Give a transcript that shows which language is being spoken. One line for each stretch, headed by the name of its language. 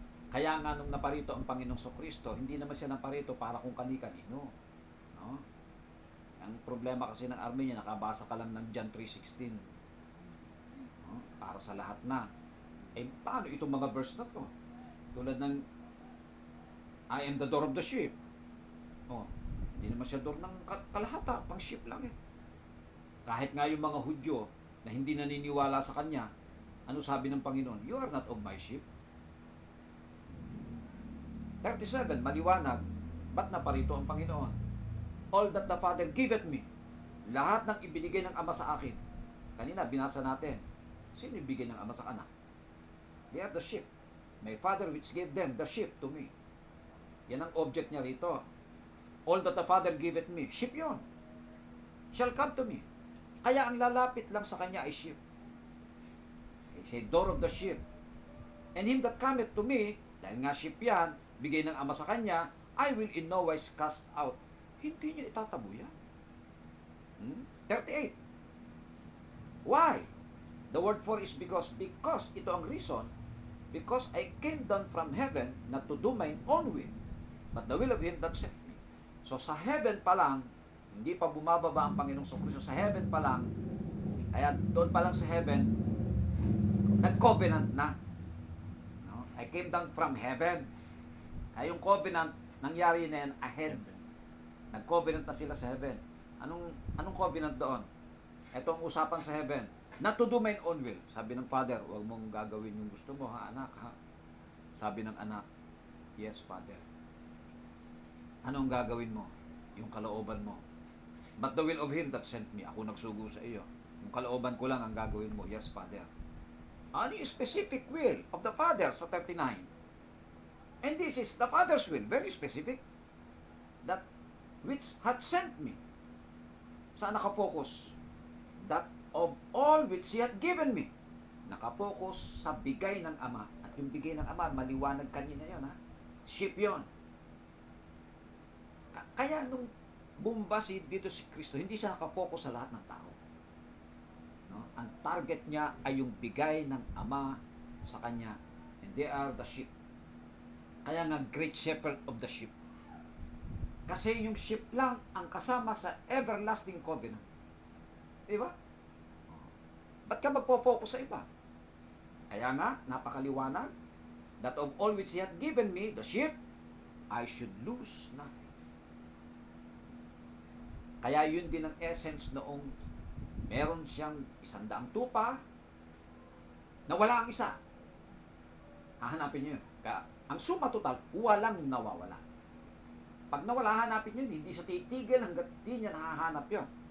Filipino: Kaya nga nung naparito ang Panginoong Kristo, hindi naman siya naparito para kung kani-kanino. No? Ang problema kasi ng Armenia, nakabasa ka lang ng John 3:16. No? Para sa lahat na. Eh, paano itong mga verse na to? Tulad ng
English: I am the door of the sheep.
Filipino: Oh, hindi naman siya door ng kalahata, pang sheep lang eh. Kahit nga yung mga Hudyo na hindi naniniwala sa Kanya, Ano sabi ng Panginoon?
English: You are not of my sheep.
Filipino: 37, maliwanag. Ba't naparito ang Panginoon?
English: All that the Father giveth me.
Filipino: Lahat ng ibinigay ng Ama sa akin. Kanina, binasa natin. Sino ibigay ng Ama sa anak?
English: They are the sheep. My Father which gave them the sheep to me.
Filipino: Yan ang object niya rito.
English: All that the Father giveth me. Sheep yon. Shall come to me.
Filipino: Kaya ang lalapit lang sa kanya ay sheep.
English: He said, door of the sheep. And him that cometh to me,
Filipino: dahil nga sheep yan, bigay ng Ama sa kanya,
English: I will in no wise cast out.
Filipino: Hindi niya itatabo yan. 38. Why?
English: The word for is because. Because, ito ang reason, because I came down from heaven not to do mine own will, but the will of him that sent me.
Filipino: So sa heaven pa lang, hindi pa bumababa ang Panginoong Kristo. Sa heaven pa lang, kaya doon pa lang sa heaven, nag-covenant na. No?
English: I came down from heaven.
Filipino: Kaya yung covenant, nangyari na yan ahead. Nag-covenant na sila sa heaven. Anong covenant doon? Ito ang usapan sa heaven.
English: Not to do mine own will.
Filipino: Sabi ng Father, huwag mong gagawin yung gusto mo, ha, anak, ha? Sabi ng anak,
English: yes, Father.
Filipino: Anong gagawin mo? Yung kalooban mo.
English: But the will of him that sent me.
Filipino: Ako nagsugo sa iyo. Yung kalooban ko lang ang gagawin mo.
English: Yes, Father. Ano yung specific will of the Father sa 39? And this is the Father's will. Very specific. That which had sent me.
Filipino: Saan nakafocus?
English: That of all which He had given me.
Filipino: Nakafocus sa bigay ng Ama. At yung bigay ng Ama, maliwanag kanina yun, ha? Sheep yun. Kaya nung bumaba dito si Kristo, hindi siya nakafocus sa lahat ng tao. No? Ang target niya ay yung bigay ng Ama sa Kanya.
English: And they are the sheep. Kaya nga, great shepherd of the sheep.
Filipino: Kasi yung sheep lang ang kasama sa everlasting covenant. Diba? Ba't ka magpo-focus sa iba? Kaya nga, napakaliwanag,
English: that of all which He had given me, the sheep, I should lose nothing.
Filipino: Kaya yun din ang essence noong meron siyang 100 tupa, na wala ang isa. Hahanapin niyo yun. Kaya, ang suma total, walang nawawala. Pag nawala, hanapin yun, hindi siya titigil hanggat di niya nahahanap yun.